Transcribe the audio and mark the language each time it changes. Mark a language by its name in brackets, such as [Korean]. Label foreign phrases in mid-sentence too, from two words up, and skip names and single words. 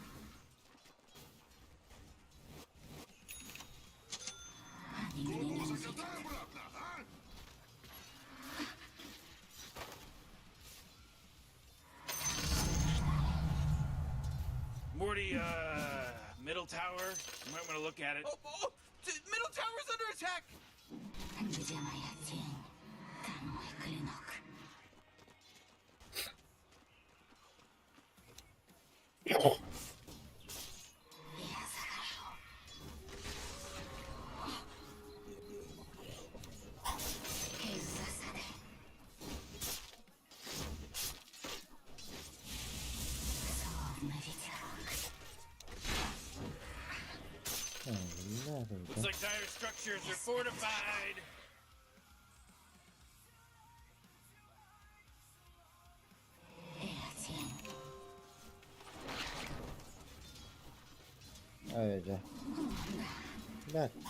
[Russian] Они меня не увидят. [English] Morty, middle tower. You might want to look at it. Middle tower's under attack. [Russian] Где моя тень, там мой клинок. Я захожу. Из засады. Словно ветерок. [English] Looks like dire structures are fortified. [Russian] Я тень. [Turkish] Öyle. Bak.